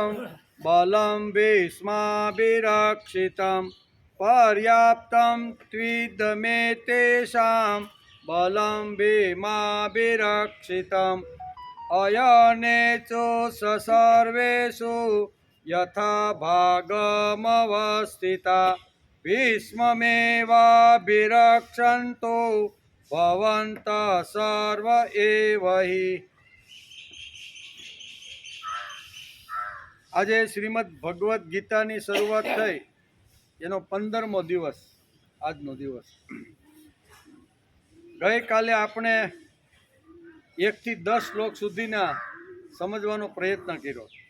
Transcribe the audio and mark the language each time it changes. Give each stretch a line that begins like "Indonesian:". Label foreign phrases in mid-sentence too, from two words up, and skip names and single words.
Sanskrit: बलं भीष्माभिरक्षितं पर्याप्तं त्विदमेतेषां बलं भीमाभिरक्षितम् अयनेषु सर्वेषु यथा भागमवस्थिता भीष्ममेवाभिरक्षन्तु भवन्तः सर्व एव हि।
Gujarati: આજે શ્રીમદ ભગવદ્ ગીતાની શરૂઆત થઈ એનો 15મો દિવસ આજનો દિવસ। ગઈકાલે આપણે 1 થી 10 શ્લોક સુધીના સમજવાનો પ્રયત્ન કર્યો।